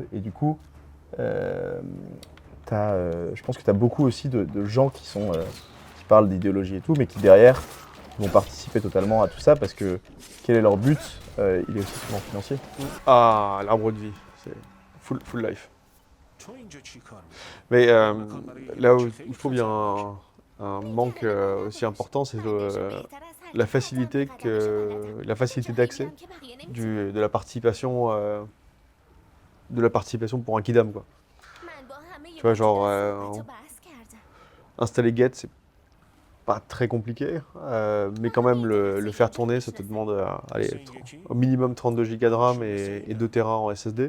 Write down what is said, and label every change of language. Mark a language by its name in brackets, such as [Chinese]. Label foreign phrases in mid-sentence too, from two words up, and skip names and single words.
[French] Et du coup, je pense que tu as beaucoup aussi de gens qui parlent d'idéologie et tout, mais qui derrière vont participer totalement à tout ça parce que quel est leur but? Il est aussi souvent financier. Ah, l'arbre de vie, c'est [English] full life. [Persian] تو اینجا چی کار می‌کنی؟ [French] Mais là où je trouve qu'il y a un manque aussi important, c'est la facilité d'accès de la participation pour un kidam, quoi. Tu vois, genre installer Get, c'est pas très compliqué, mais quand même le faire tourner, ça te demande au minimum 32 Go de RAM et 2 Tera en SSD.